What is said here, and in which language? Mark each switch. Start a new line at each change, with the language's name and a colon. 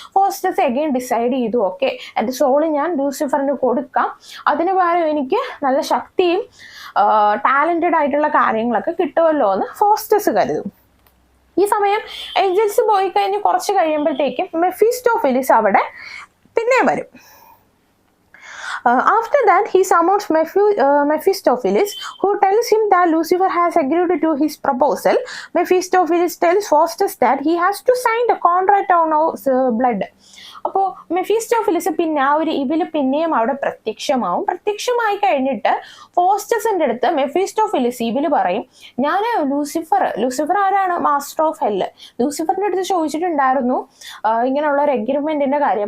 Malayalam: Faustus again decide ചെയ്തു, okay എൻ്റെ soul ഞാൻ ലൂസിഫറിന് കൊടുക്കാം, അതിന് പകരം എനിക്ക് നല്ല ശക്തിയും ടാലന്റഡ് ആയിട്ടുള്ള കാര്യങ്ങളൊക്കെ കിട്ടുമല്ലോ എന്ന് ഫോസ്റ്റസ് കരുതും. ഈ സമയം ഏഞ്ചൽസ് പോയി കഴിഞ്ഞ് കുറച്ച് കഴിയുമ്പോഴത്തേക്കും മെഫിസ്റ്റോഫിലിസ് അവിടെ പിന്നെ വരും.
English: After that, he summons Mephistopheles, who tells him that Lucifer has agreed to his proposal. Mephistopheles tells Faustus that he has to sign the contract on his blood.
Malayalam: അപ്പോൾ മെഫിസ്റ്റോഫിലിസ് പിന്നെ ആ ഒരു ഇവില് പിന്നെയും അവിടെ പ്രത്യക്ഷമായി കഴിഞ്ഞിട്ട് ഫോസ്റ്റസിന്റെ അടുത്ത് മെഫിസ്റ്റോഫിലിസ് ഇവില് പറയും, ഞാൻ ലൂസിഫർ ആരാണ്, മാസ്റ്റർ ഓഫ് ഹെല്ല്, ലൂസിഫറിന്റെ അടുത്ത് ചോദിച്ചിട്ടുണ്ടായിരുന്നു ഇങ്ങനെയുള്ള ഒരു എഗ്രിമെന്റിന്റെ കാര്യം.